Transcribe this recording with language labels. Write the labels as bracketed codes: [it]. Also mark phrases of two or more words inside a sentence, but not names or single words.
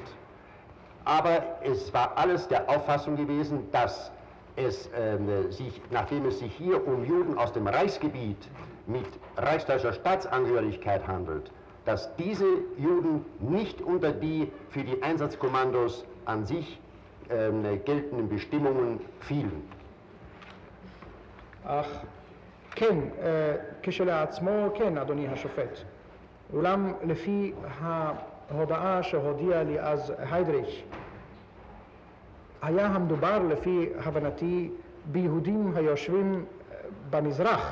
[de] Aber es war alles der Auffassung gewesen, dass nachdem es sich hier um Juden aus dem Reichsgebiet mit reichsdeutscher Staatsangehörigkeit handelt, dass diese Juden nicht unter die für die Einsatzkommandos an sich geltenden Bestimmungen fielen. [he] אך כן, כשלעצמו כן, אדוני השופט. אולם לפי ההודעה שהודיע לי אז היידריך, היה המדובר לפי הבנתי ביהודים היושבים במזרח.